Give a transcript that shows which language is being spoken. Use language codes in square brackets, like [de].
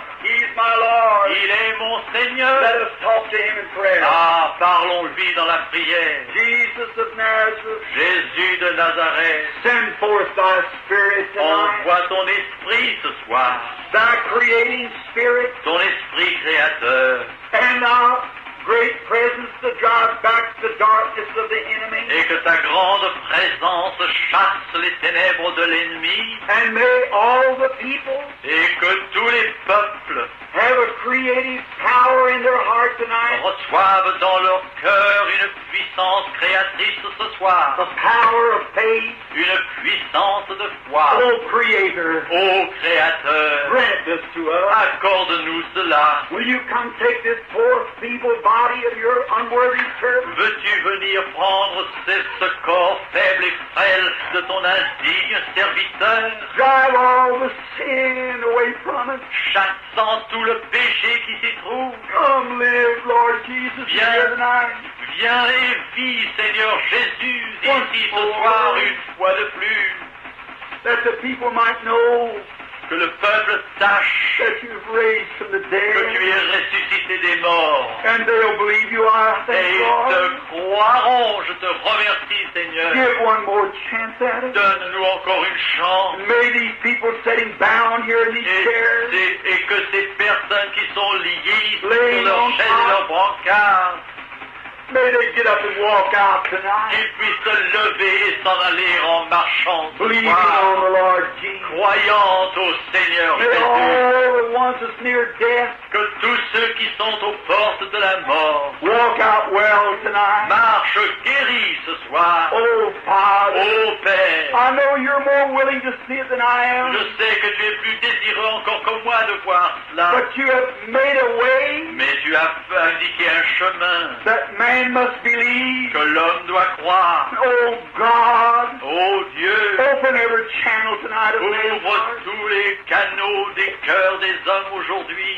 [en] He's my Lord. [fr] Il est mon [en] Let [fr] Seigneur. [en] us talk to Him in prayer. [fr] Ah, parlons-lui dans la prière. [en] Jesus of Nazareth, [fr] Jésus de Nazareth, [en] send forth Thy Spirit tonight. [fr] envoie ton esprit ce soir, [en] Thy creating Spirit [fr] ton esprit créateur, [en] and Thy great presence to drive back the darkness of the enemy. [fr] et que ta grande présence chasse les ténèbres de l'ennemi, [en] And may all the people [fr] et que tous les peuples [en] have a creative power in their heart tonight. [fr] reçoivent dans leur cœur une puissance créatrice ce soir, [en] The power of faith. [fr] une puissance de foi. [en] Oh, Creator, [fr] Ô Créateur, [en] grant this to us. [fr] accorde-nous cela. [en] Will you come take this poor, feeble body of your unworthy servant? [fr] Veux-tu venir prendre ce corps faible et frêle de ton indigne serviteur, [en] Drive all the sin away from it. [fr] chassant tout le péché qui s'y trouve? [en] Come live, Lord Jesus, [fr] Viens. [en] here tonight. [fr] Viens et vis, Seigneur Jésus, ici ce soir une fois de plus, [en] That the people might know [fr] que le peuple sache [en] that you've raised from the [fr] que tu es [en] dead. [fr] ressuscité des morts. [en] And they'll believe you are. [fr] Et [en] Thank [fr] ils [en] Lord. [fr] te croiront, je te remercie, Seigneur. [en] Give one more chance at it. [fr] Donne-nous encore une chance. [en] May these people sitting bound here in these chairs [fr] Et que ces personnes qui sont liées sur [en] Laying [fr] leurs [en] on [fr] chaises et [en] top. [fr] leurs brancards, [en] may they get up and walk out tonight, [fr] qu'ils puissent se lever et s'en aller en marchant ce [en] believing [fr] soir, [en] on the Lord Jesus. [fr] croyant au Seigneur [en] May [fr] Jésus. [en] all the ones that's near death [fr] Que tous ceux qui sont aux portes de la mort [en] walk out well tonight. [fr] marchent guéris ce soir. [en] Oh, Father, [fr] Ô Père, [en] I know you're more willing to see it than I am, [fr] je sais que tu es plus désireux encore que moi de voir cela, [en] but you have made a way [fr] mais tu as indiqué un chemin [en] that man must believe. [fr] que que l'homme doit croire. [en] Oh God, [fr] Ô Dieu, [en] open every channel tonight of man's [fr] ouvre [en] heart [fr] tous les canaux des cœurs des hommes aujourd'hui,